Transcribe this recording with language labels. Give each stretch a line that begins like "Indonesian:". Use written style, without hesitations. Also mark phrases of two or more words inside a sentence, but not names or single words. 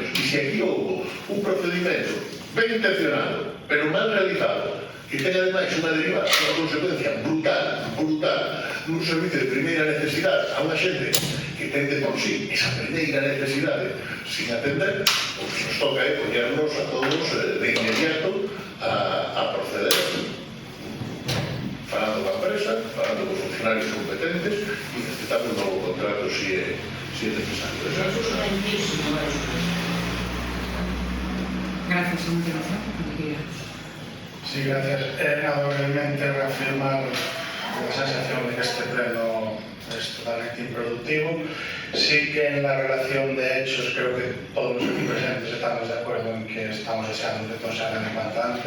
Galician: E se aquí houve un procedimento ben intencionado, pero mal realizado, que ten ademais unha derivada, unha consecuencia brutal, nun servicio de primeira necesidade a unha xente que ten de por sí esa primeira necesidade sin atender, o que nos toca é poñernos a todos de inmediato a proceder falando coa empresa, falando cos funcionarios competentes e necesitamos un novo contrato se é necesario.
Spanish: Gracias, señor García. Sí, gracias. Nada, brevemente reafirmar la sensación de que este pleno es totalmente improductivo. Sí que en la relación de hechos creo que todos los aquí presentes estamos de acuerdo en que estamos deseando que todo se haga en cuanto antes.